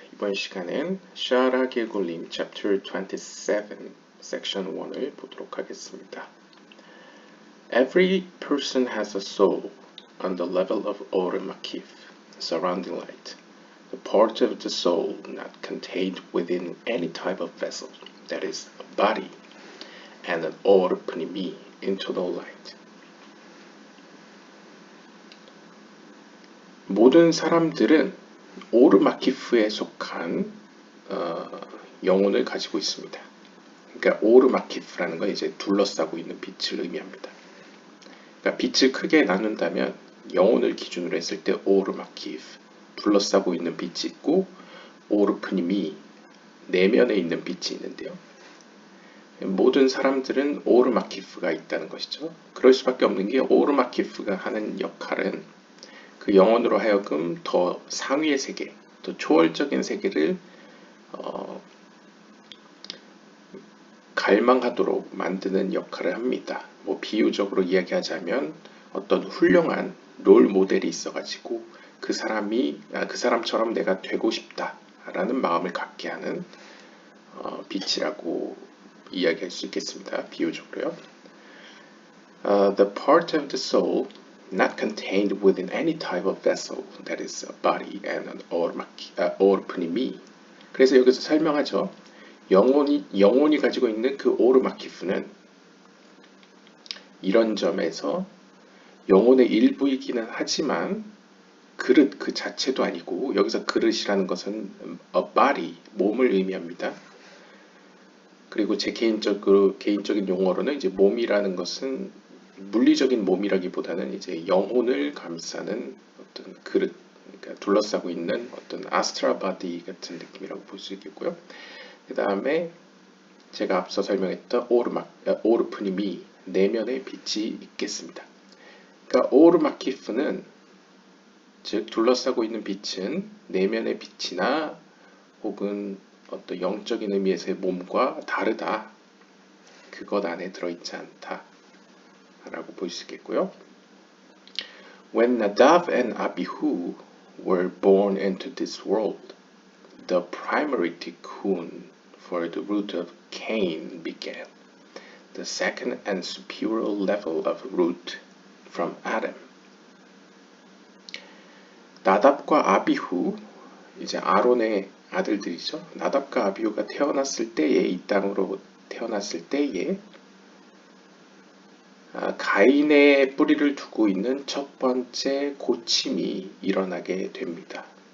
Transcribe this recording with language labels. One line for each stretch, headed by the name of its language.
Korean: 이번 시간엔 샤라 길골림
English: Chapter 27, Section 1
Korean: 을 보도록 하겠습니다.
English: Every person has a soul on the level of Or Makif, surrounding light, the part of the soul not contained within any type of vessel, that is, a body, and an Or Pnimi, internal light.
Korean: 모든 사람들은 오르마키프에 속한 영혼을 가지고 있습니다. 그러니까 오르마키프라는 건 이제 둘러싸고 있는 빛을 의미합니다. 그러니까 빛을 크게 나눈다면 영혼을 기준으로 했을 때 오르마키프, 둘러싸고 있는 빛이 있고 오르프님이 내면에 있는 빛이 있는데요. 모든 사람들은 오르마키프가 있다는 것이죠. 그럴 수밖에 없는 게 오르마키프가 하는 역할은 그 영혼으로 하여금 더 상위의 세계, 더 초월적인 세계를 갈망하도록 만드는 역할을 합니다. 뭐 비유적으로 이야기하자면 어떤 훌륭한 롤 모델이 있어가지고 그 사람처럼 내가 되고 싶다라는 마음을 갖게 하는 빛이라고 이야기할 수 있겠습니다. 비유적으로요.
English: The part of the soul not contained within any type of vessel, that is a body and an or pnimi.
Korean: 그래서 여기서 설명하죠. 영혼이 가지고 있는 그 오르마키프는 이런 점에서 영혼의 일부이기는 하지만 그릇 그 자체도 아니고, 여기서 그릇이라는 것은
English: a body,
Korean: 몸을 의미합니다. 그리고 제 개인적인 용어로는 이제 몸이라는 것은 물리적인 몸이라기보다는 이제 영혼을 감싸는 어떤 그릇, 그러니까 둘러싸고 있는 어떤 아스트라 바디 같은 느낌이라고 볼 수 있겠고요. 그 다음에 제가 앞서 설명했던 오르프님이 내면의 빛이 있겠습니다. 그러니까 오르마키프는, 즉 둘러싸고 있는 빛은 내면의 빛이나 혹은 어떤 영적인 의미에서의 몸과 다르다, 그것 안에 들어있지 않다 라고 볼 수 있겠고요.
English: When Nadav and Abihu were born into this world, the primary tikkun for the root of Cain began, the second and superior level of root from Adam.
Korean: 나답과 아비후, 이제 아론의 아들들이죠. 나답과 아비후가 태어났을 때에, 이 땅으로 태어났을 때에 가인의 뿌리를 두고 있는 첫 번째 고침이 일어나게 됩니다.